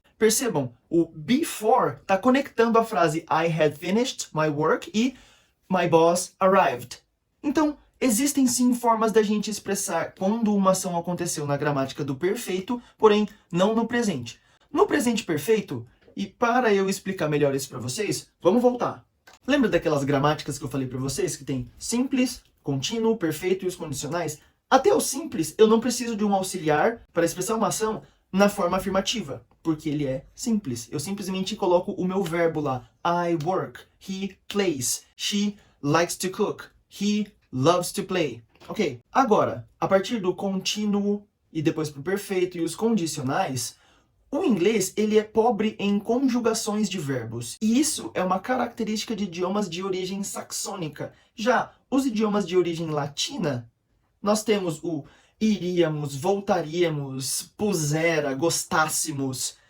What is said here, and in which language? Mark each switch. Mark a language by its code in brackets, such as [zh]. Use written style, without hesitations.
[pt] Percebam, o before está conectando a frase [en] I had finished my work [pt] e [en] my boss arrived. [pt] Então, existem sim formas da gente expressar quando uma ação aconteceu na gramática do perfeito, porém não no presente. No presente perfeito, e para eu explicar melhor isso para vocês, vamos voltar. Lembra daquelas gramáticas que eu falei para vocês que tem simples, contínuo, perfeito e os condicionais? Até o simples, eu não preciso de um auxiliar para expressar uma ação na forma afirmativa, porque ele é simples. Eu simplesmente coloco o meu verbo lá. [en] I work, he plays, she likes to cook, he loves to play. [pt] Ok, agora, a partir do contínuo e depois para o perfeito e os condicionais, o inglês ele é pobre em conjugações de verbos, e isso é uma característica de idiomas de origem saxônica. Já os idiomas de origem latina, nós temos o iríamos, voltaríamos, pusera, gostássemos.